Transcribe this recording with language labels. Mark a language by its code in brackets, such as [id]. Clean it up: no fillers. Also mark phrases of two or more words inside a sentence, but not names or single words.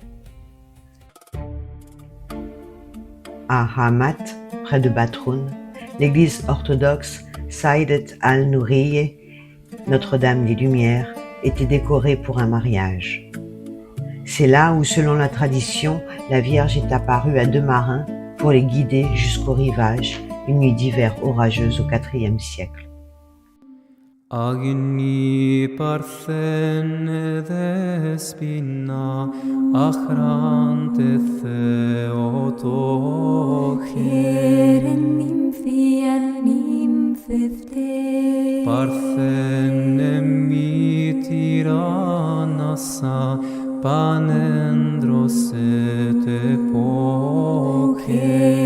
[fr] À Hamat, près de Batroun, l'église orthodoxe Saïdet al-Nouriye, Notre-Dame des Lumières, était décorée pour un mariage. C'est là où, selon la tradition, la Vierge est apparue à 2 marins pour les guider jusqu'au rivage, une nuit d'hiver orageuse au IVe siècle. [el] Αγνή Παρθένε Δέσποινα άχραντε Θεοτόκε Παρθένε Μήτερ άνασσα πανένδροσε τε πόκε